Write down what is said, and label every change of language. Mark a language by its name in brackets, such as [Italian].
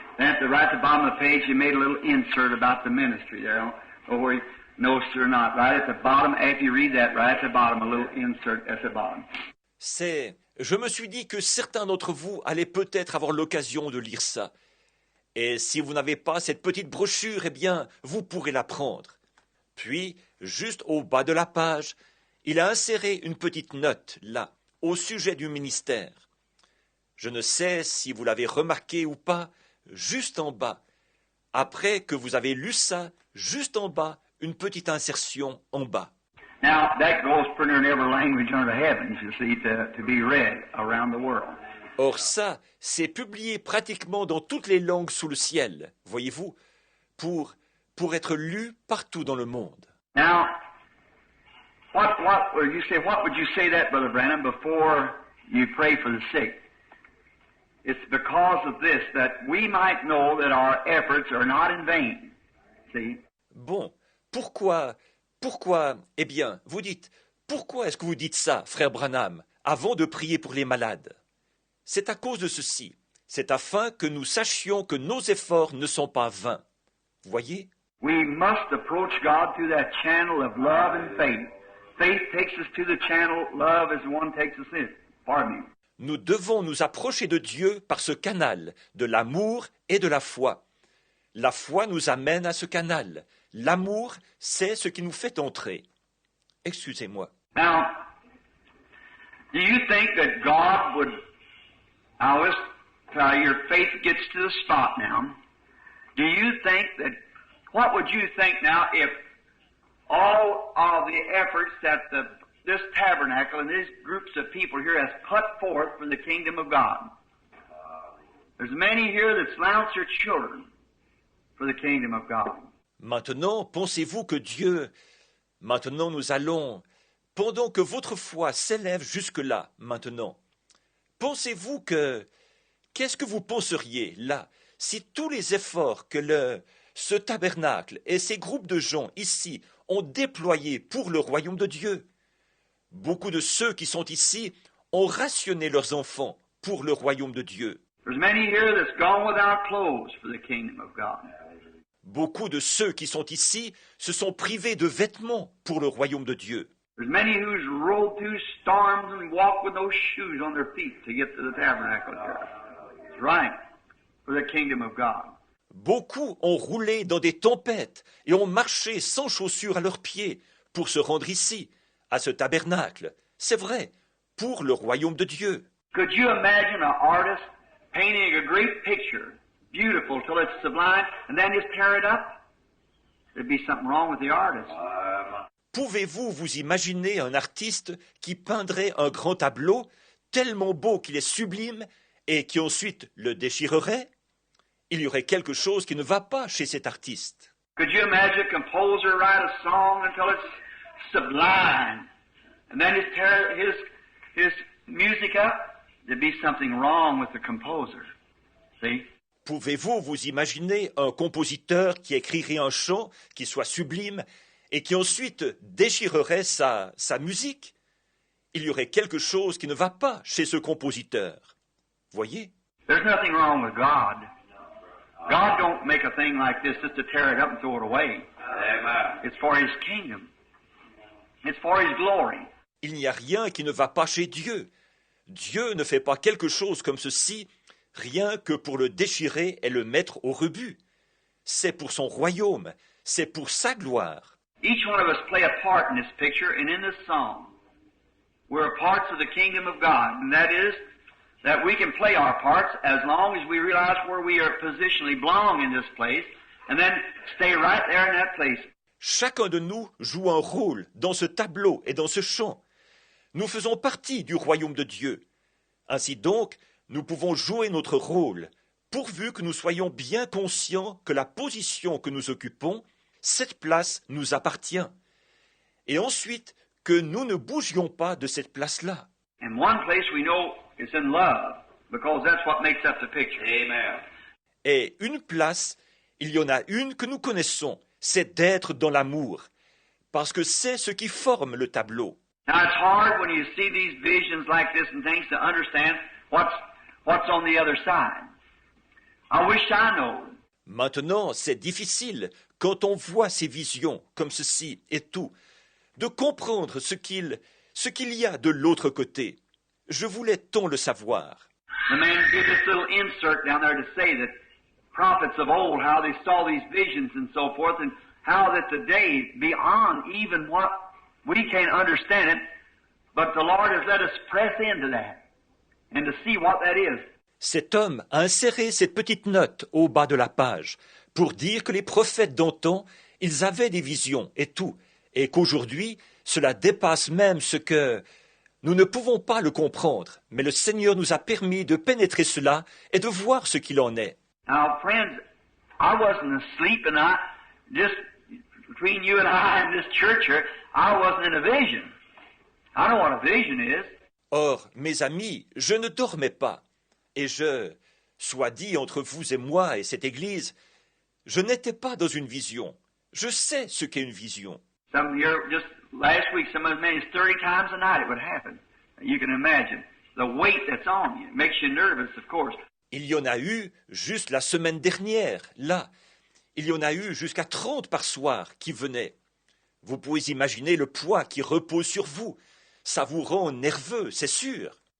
[English] Then at the right at the bottom of the page, you made a little insert about the ministry there, or where you know it or not. Right at the bottom, after you read that, right at the bottom, a little insert at the bottom. [French] Je me suis dit que certains d'entre vous allaient peut-être avoir l'occasion de lire ça. Et si vous n'avez pas cette petite brochure, eh bien, vous pourrez la prendre. Puis, juste au bas de la page, il a inséré une petite note, là, au sujet du ministère. Je ne sais si vous l'avez remarqué ou pas, juste en bas. Après que vous avez lu ça, juste en bas, une petite insertion en bas. [English] Now, that goes pretty in every language under heaven, you see, to be read around the world. [French] Or ça, c'est publié pratiquement dans toutes les langues sous le ciel, voyez-vous, pour être lu partout dans le monde. [English] Now, what would you say that, Brother Branham, before you pray for the sick? It's because of this, that we might know that our efforts are not in vain. See? [French] Bon, pourquoi, eh bien, vous dites, pourquoi est-ce que vous dites ça, frère Branham, avant de prier pour les malades? C'est à cause de ceci. C'est afin que nous sachions que nos efforts ne sont pas vains. Voyez? [English] We must approach God through that channel of love and faith. Faith takes us to the channel, love is the one takes us in. Pardon me. [French] Nous devons nous approcher de Dieu par ce canal de l'amour et de la foi. La foi nous amène à ce canal. L'amour, c'est ce qui nous fait entrer. Excusez-moi. [English] Now, do you think that God would, your faith gets to the spot now. Do you think that, what would you think now if all of the efforts that this tabernacle and these groups of people here has put forth for the kingdom of God? There's many here that silence their children for the kingdom of God. [French] Maintenant, pensez-vous que Dieu, maintenant nous allons, pendant que votre foi s'élève jusque-là, maintenant, pensez-vous que, qu'est-ce que vous penseriez là, si tous les efforts que ce tabernacle et ces groupes de gens ici ont déployés pour le royaume de Dieu? Beaucoup de ceux qui sont ici ont rationné leurs enfants pour le royaume de Dieu. [English] There's many here that's gone without clothes for the kingdom of God. [French] Beaucoup de ceux qui sont ici se sont privés de vêtements pour le royaume de Dieu. [English] There's many who's rode through storms and walked with no shoes on their feet to get to the tabernacle here. That's right, for the kingdom of God. [French] Beaucoup ont roulé dans des tempêtes et ont marché sans chaussures à leurs pieds pour se rendre ici, à ce tabernacle. C'est vrai, pour le royaume de Dieu. [English] Could you imagine an artist painting a great picture, beautiful till it's sublime, and then just tear it up? There'd be something wrong with the artist. [French] Pouvez-vous vous imaginer un artiste qui peindrait un grand tableau tellement beau qu'il est sublime et qui ensuite le déchirerait? Il y aurait quelque chose qui ne va pas chez cet artiste. [English] Could you imagine a composer write a song until it's sublime, and then just tear his music up? There'd be something wrong with the composer. See? [French] Pouvez-vous vous imaginer un compositeur qui écrirait un chant qui soit sublime et qui ensuite déchirerait sa musique? Il y aurait quelque chose qui ne va pas chez ce compositeur. Voyez? [English] There's nothing wrong with God. God don't make a thing like this just to tear it up and throw it away. It's for His kingdom. It's for His glory. [French] Il n'y a rien qui ne va pas chez Dieu. Dieu ne fait pas quelque chose comme ceci, rien que pour le déchirer et le mettre au rebut. C'est pour son royaume, c'est pour sa gloire. [English] Each one of us play a part in this picture and in this song. We're parts of the kingdom of God, and that is that we can play our parts as long as we realize where we are positionally belong in this place, and then stay right there in that place. [French] Chacun de nous joue un rôle dans ce tableau et dans ce chant. Nous faisons partie du royaume de Dieu. Ainsi donc, nous pouvons jouer notre rôle, pourvu que nous soyons bien conscients que la position que nous occupons, cette place nous appartient. Et ensuite, que nous ne bougions pas de cette place-là. [English] And one place we know is in love, because that's what makes up the picture. Amen. [French] Et une place, il y en a une que nous connaissons, c'est d'être dans l'amour, parce que c'est ce qui forme le tableau. [English] Now it's hard when you see these visions like this and things to understand what's on the other side. I wish I know. [French] Maintenant, c'est difficile, quand on voit ces visions comme ceci et tout, de comprendre ce qu'il y a de l'autre côté. Je voulais tant le savoir. [English] The man did this little insert down there to say that prophets of old, how they saw these visions and so forth, and how that today, beyond even what we can't understand it, but the Lord has let us press into that and to see what that is. [French] Cet homme a inséré cette petite note au bas de la page pour dire que les prophètes d'antan, ils avaient des visions et tout, et qu'aujourd'hui, cela dépasse même ce que nous ne pouvons pas le comprendre, mais le Seigneur nous a permis de pénétrer cela et de voir ce qu'il en est. [English] Now, friends, I wasn't asleep, and I just between you and I and this church here, I wasn't in a vision. I know what a vision is. [French] Or, mes amis, je ne dormais pas, et soit dit entre vous et moi et cette Église, je n'étais pas dans une vision. Je sais ce qu'est une vision. [English] Some here, just last week, some of us 30 times a night it would happen. You can imagine the weight that's on you. It makes you nervous, of course. [French] Il y en a eu juste la semaine dernière, là. Il y en a eu jusqu'à 30 par soir qui venaient. Vous pouvez imaginer le poids qui repose sur vous. Ça vous rend nerveux, c'est sûr.